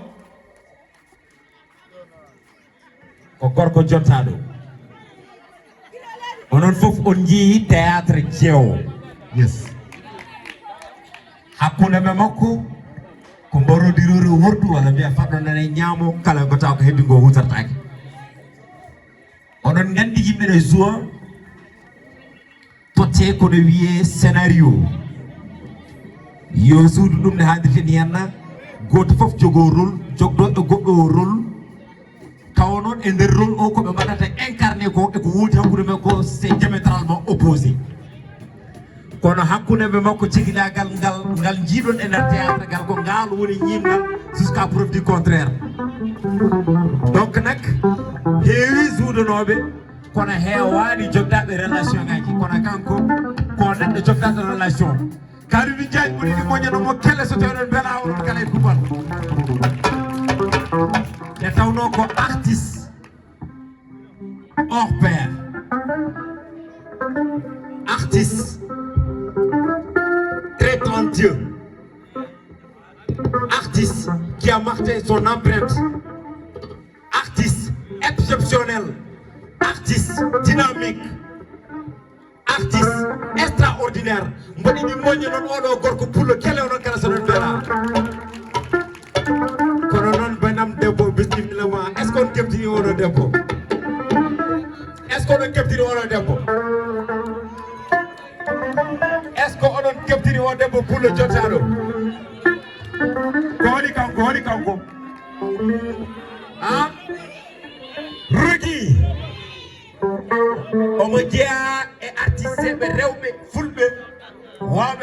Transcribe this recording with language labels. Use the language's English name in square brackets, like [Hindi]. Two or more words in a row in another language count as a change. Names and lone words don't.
[Fula] ko gorko jottaɗo onon fof on jii théâtre jeewo yes hakkude me makko ko mborodirore wordu walla mbiya faɗɗonane ñaamo kala ko taw ko heddi ngo hutartake oɗon gandi yimɓe ne joua totte kono wiye scénario yo suudu ɗum ne haaldirten henna goto foof jogo rôle jogɗo e goɗɗo rôle tawa noon e nder rôle o koɓe mbaɗata incarné ko eko woodi hakkude men ko [French] c'est diamétralement opposé [Fula] kono hakkude ɓe makko cigilagal ngal jiiɗon e nder théâtre ngal ko ngal woni ñimgal [French] jusqu'à preuve du contraire donc [Fula] nak heewi suudanoɓe kono heewani jogdaɓe relation ngaji kono kanko ko neɗɗo jogdaɗo relation Kalidou Ndiathie ɓuri ɗi moƴanomo kelle so tawi ɗon beela onon kala e kuɓal e tawno ko [French] artiste hors pair artiste très talentueux artiste qui a marqué son empreinte artiste exceptionnel artiste dynamique artiste extraordinaire [Fula] mboɗi ɗi moƴƴi noon oɗo gorko pullo kele onon kala so ɗon beela kono noon banam debbo bisimillama [French] est ce que on [Fula] keɓtini oɗo debbo [French] est ce que [Fula] oɗon keɓtini oɗo debbo [French] est ce que [Fula] oɗon keɓtini o debbo pullo jottaɗo ko waɗi kanko ha Rougui omo jeeya e artiste ɓe rewɓe fulɓe wawɓe